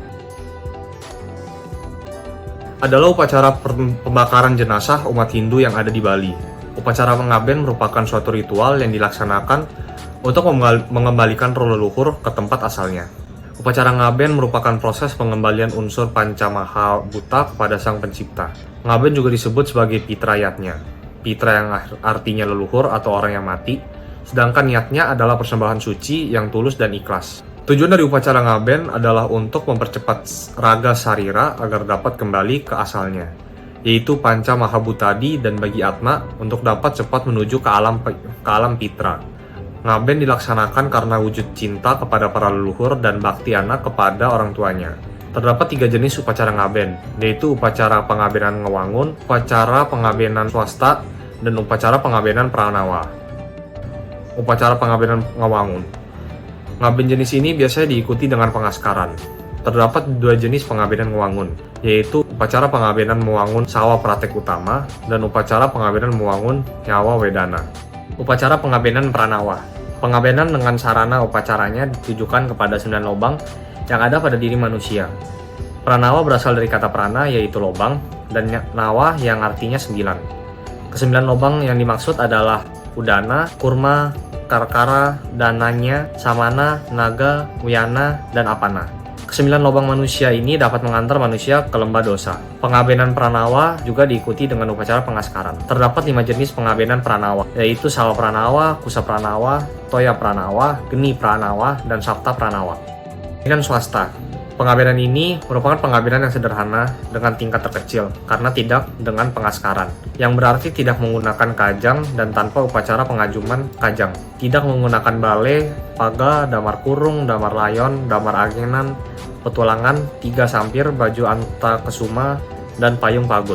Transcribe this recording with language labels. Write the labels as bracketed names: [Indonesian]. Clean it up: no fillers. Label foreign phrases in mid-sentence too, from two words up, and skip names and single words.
[Indonesian] Adalah upacara pembakaran jenazah umat Hindu yang ada di Bali. Upacara pengaben merupakan suatu ritual yang dilaksanakan untuk mengembalikan roh leluhur ke tempat asalnya. Upacara ngaben merupakan proses pengembalian unsur panca maha buta kepada sang pencipta. Ngaben juga disebut sebagai pitra yatnya. Pitra yang artinya leluhur atau orang yang mati, sedangkan niatnya adalah persembahan suci yang tulus dan ikhlas. Tujuan dari upacara ngaben adalah untuk mempercepat raga sarira agar dapat kembali ke asalnya, yaitu panca mahabutadi dan bagi atma untuk dapat cepat menuju ke alam pitra. Ngaben dilaksanakan karena wujud cinta kepada para leluhur dan bakti anak kepada orang tuanya. Terdapat 3 jenis upacara ngaben, yaitu upacara pengabenan ngewangun, upacara pengabenan swasta, dan upacara pengabenan pranawa. Upacara pengabenan ngewangun. Ngaben jenis ini biasanya diikuti dengan pengaskaran. Terdapat 2 jenis pengabenan ngewangun, yaitu upacara pengabenan mewangun sawa pratek utama dan upacara pengabenan mewangun nyawa wedana. Upacara pengabenan pranawa. Pengabenan dengan sarana upacaranya ditujukan kepada 9 lobang yang ada pada diri manusia. Pranawa berasal dari kata prana, yaitu lobang, dan nawa yang artinya 9. Ke-9 lobang yang dimaksud adalah udana, kurma, karkara, dananya, samana, naga, wiyana, dan apana. Ke-9 lobang manusia ini dapat mengantar manusia ke lembah dosa. Pengabenan pranawa juga diikuti dengan upacara pengaskaran. Terdapat 5 jenis pengabenan pranawa, yaitu sawa pranawa, kusa pranawa, toya pranawa, geni pranawa, dan sapta pranawa. Pengabenan swasta. Pengabenan ini merupakan pengabenan yang sederhana dengan tingkat terkecil karena tidak dengan pengaskaran, yang berarti tidak menggunakan kajang dan tanpa upacara pengajuman kajang, tidak menggunakan bale, paga, damar kurung, damar layon, damar agenan, petualangan, 3 sampir, baju anta kesuma, dan payung pagut.